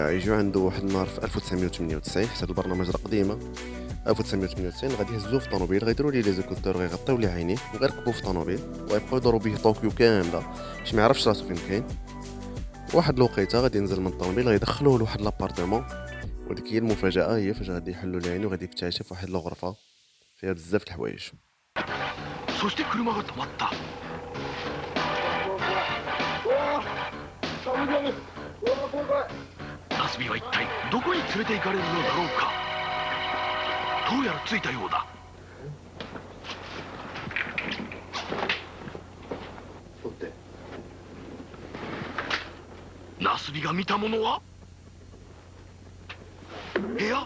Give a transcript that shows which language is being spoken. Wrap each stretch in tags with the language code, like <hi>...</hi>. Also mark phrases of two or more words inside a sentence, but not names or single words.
<ar>غادي يعيجوا عنده واحد النهار في 1998، حتى البرنامج راه قديمه، 1998 غادي يهزوه في طوموبيل، غيديروا ليه لي زيكوتور، غيغطيو ليه عينيه وغيركبوه في طوموبيل وغيبقاو يدوروا به طوكيو كامله باش ما يعرفش راسو فين كاين. واحد الوقيته غادي ينزل من الطوموبيل، غيدخلوه لواحد لابارتمون، وديك هي المفاجاه، هي فاش غادي يحلوا ليه عينيه وغادي يكتشف واحد الغرفه فيها بزاف د الحوايج.</ar> <ja>そして車が止まった。ナスビは一体どこに連れて行かれるのだろうか。どうやら着いたようだ。ナスビが見たものは部屋。</ja>